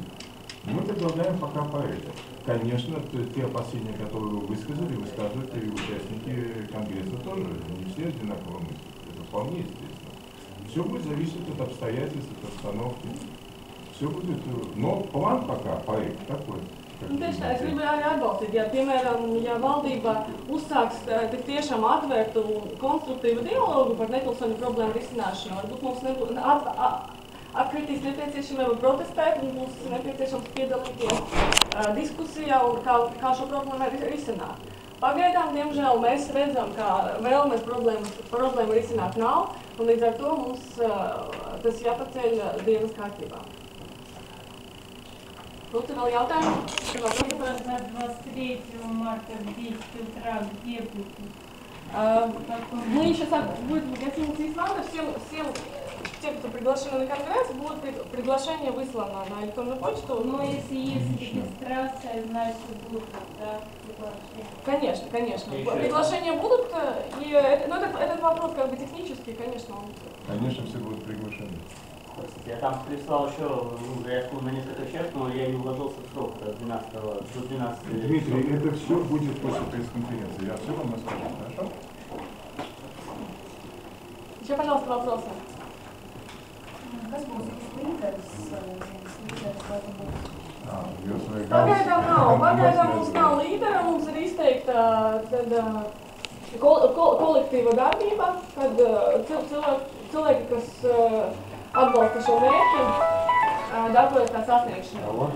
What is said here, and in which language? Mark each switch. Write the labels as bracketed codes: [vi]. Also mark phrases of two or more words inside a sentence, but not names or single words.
[ru] Мы предлагаем пока проект. Конечно, те опасения, которые вы высказали, высказывают и участники Конгресса тоже. Не все одинаково мыслят. Это вполне естественно. Все будет зависеть от обстоятельств, от обстановки. Все будет, но план пока, проект такой. [lv] Tieši tā, es gribēju arī atbalstīt, ja, piemēram, ja valdība uzsāks tik tiešām atvērtu konstruktīvu dialogu par nepilsoņu problēmu risināšanu, varbūt mums atkritīs nepieciešamība protestēt un būs nepieciešams piedalīties diskusijā un kā šo problēmu risināt. Pagaidām, diemžēl, mēs redzam, ka vēlmes problēmu risināt nav, un līdz ar to mums tas jāpaceļ dienas kārtībā. Lūdzu, vēl jautājumu? [ru] За 23 марта в 10 утра где будет? Мы сейчас будем гостинице «Исланда». Всем те, кто приглашены на конгресс, будет приглашение выслано на электронную почту. Но если есть регистрация, значит будут, да, приглашения? Конечно. Приглашения будут, но этот вопрос как бы технический, конечно. Конечно, все будут приглашены. Я там прислал еще заявку на несколько человек, но я не уложился в срок до 12. Дмитрий, это все будет после пресс-конференции. Я все вам расскажу, хорошо? Еще, пожалуйста, вопросы. [lv] Kas būs līderis Pagaidām mums nav līdera, mums ir izteikta kolektīva darbība, kad cilvēki, kas atbalsta šo mērķi, darbojas tā sasniegšanā.